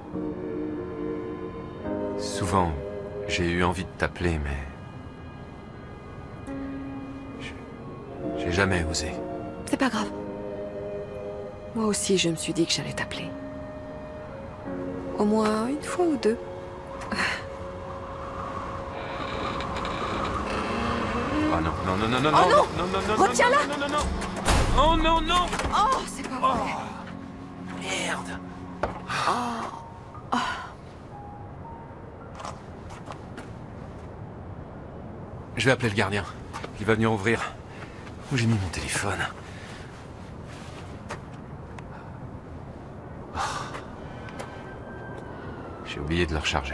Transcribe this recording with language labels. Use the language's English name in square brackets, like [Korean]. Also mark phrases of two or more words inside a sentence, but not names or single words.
[French] Souvent, j'ai eu envie de t'appeler, mais... J'ai jamais osé. C'est pas grave. Moi aussi, je me suis dit que j'allais t'appeler. Au moins une fois ou deux. Oh non, non, non, non, non, Oh non, non, non, non, non, retiens-la. non, non, non, non. Oh non, non. Oh, c'est pas vrai. Merde. Je vais appeler le gardien. Il va venir ouvrir. Où j'ai mis mon téléphone? J'ai oublié de le recharger.